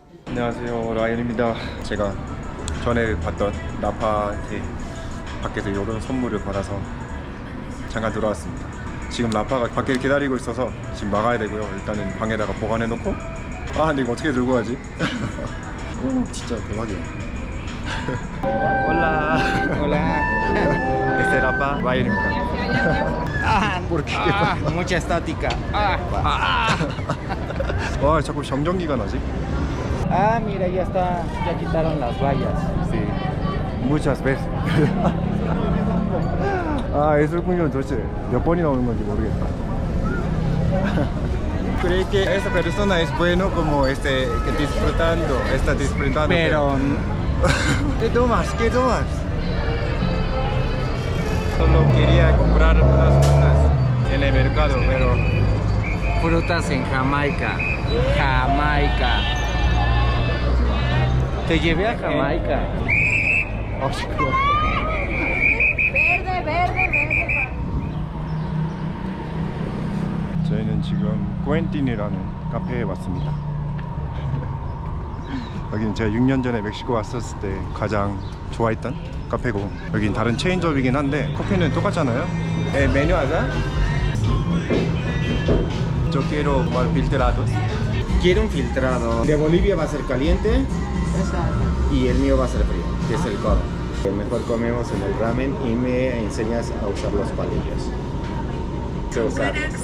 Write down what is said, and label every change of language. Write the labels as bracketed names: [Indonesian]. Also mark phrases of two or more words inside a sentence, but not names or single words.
[Korean] 안녕하세요, 라이언입니다. 제가 전에 봤던 라파한테 밖에서 이런 선물을 받아서 잠깐 들어왔습니다. 지금 라파가 밖에 기다리고 있어서 지금 나가야 되고요. 일단은 방에다가 보관해 놓고. 아, 근데 이거 어떻게 들고 가지? 오, 진짜 대박이야. [Spanish] Hola. Hola. Este es Rafa, 라이언입니다. ¿Por qué? Mucha estática. [Korean] 와, 자꾸 정전기가 나지? [Spanish] Mira, ya quitaron las vallas. Sí, muchas veces. [Korean] 아, 예술공연 도대체 몇 번이나 오는 건지 모르겠다. [Spanish] ¿Cree que esa persona es bueno como que está disfrutando? Pero ¿Qué tomas? ¿Qué tomas? Solo quería comprar unas frutas en el mercado, pero frutas en Jamaica. Jamaica. Te llevé a Jamaica. verde. [Korean] 저희는 지금 꾸엔틴이라는 카페에 왔습니다. 여기는 제가 6년 전에 멕시코 왔었을 때 가장 좋아했던 카페고, 여긴 다른 체인점이긴 한데 커피는 똑같잖아요. 메뉴 하자. [Spanish] Yo quiero mal filtrado. Quiero un filtrado. De Bolivia va a ser caliente y el mío va a ser frío, que es el codo. Mejor comemos en el ramen y me enseñas a usar los palillos. Sé usarlos.